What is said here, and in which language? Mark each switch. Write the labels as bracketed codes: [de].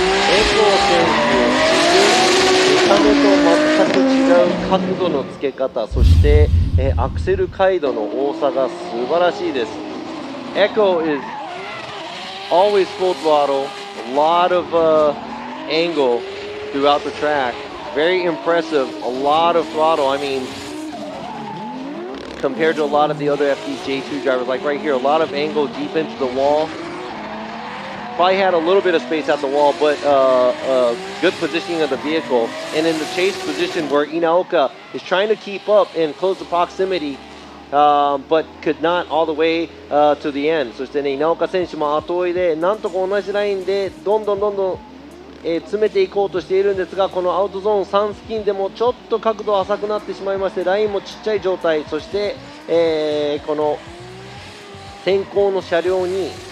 [ja] エコー選手、見た目と全く違う角度のつけ方、そして、アクセル回路の多さが素晴らしいです。 [en] Echo is always full throttle, a lot of angle throughout the track. Very impressive, a lot of throttle. I mean, compared to a lot of the other FDJ2 drivers, like right here, a lot of angle deep into the wall. Probably had a little bit of space at the wall, but good positioning of the vehicle. And in the chase position where Inaoka is trying to keep up and close the proximity, but could not all the way to the end. [ja] そしてね、稲岡選手も後追いでなんとか同じラインでどんどん、詰めていこうとしているんですが、このアウトゾーン3付近でもちょっと角度浅くなってしまいまして、ラインもちっちゃい状態、そして、この先行の車両に、